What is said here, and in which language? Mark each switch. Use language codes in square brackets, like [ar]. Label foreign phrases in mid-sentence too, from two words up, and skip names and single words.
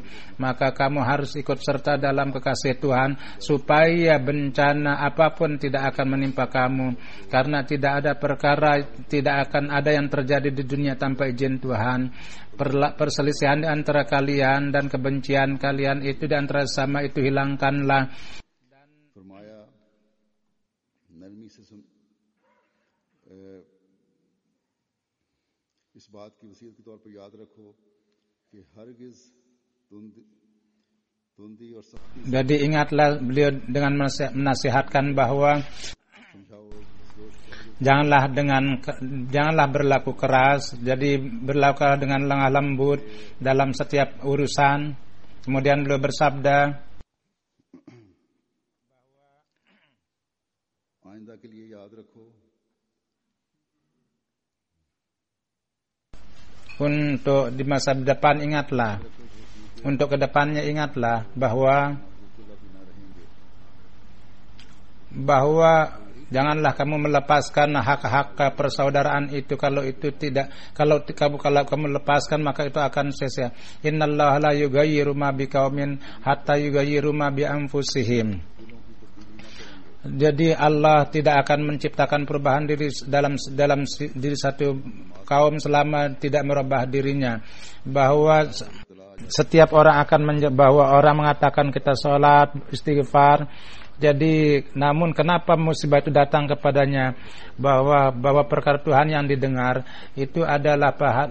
[id] Maka kamu harus ikut serta dalam kekasih Tuhan supaya bencana apapun tidak akan menimpa kamu, karena tidak akan ada yang terjadi di dunia tanpa izin Tuhan. Perselisihan di antara kalian dan kebencian kalian itu di antara sama itu hilangkanlah. [ur] فرمایا نرمی سے اس بات کی وصیت کے طور پر یاد رکھو کہ ہرگز تندی اور سختی. [id] Jadi ingatlah beliau dengan menasihatkan bahwa janganlah berlaku keras, jadi berlakulah dengan lemah lembut dalam setiap urusan. Kemudian beliau bersabda, [ur] آئندہ کے لیے یاد رکھو, [id] untuk di masa depan ingatlah, untuk kedepannya ingatlah bahwa janganlah kamu melepaskan hak-hak persaudaraan itu. Kalau kamu lepaskan, maka itu akan sia-sia. [ar] إن الله لا يغير ما بقوم حتى يغيروا ما بأنفسهم. [id] Jadi Allah tidak akan menciptakan perubahan dalam diri satu kaum selama tidak merubah dirinya, bahwa setiap orang bahwa orang mengatakan kita sholat, istighfar. Jadi namun kenapa musibah itu datang kepadanya, bahwa perkara Tuhan yang didengar itu adalah pahat.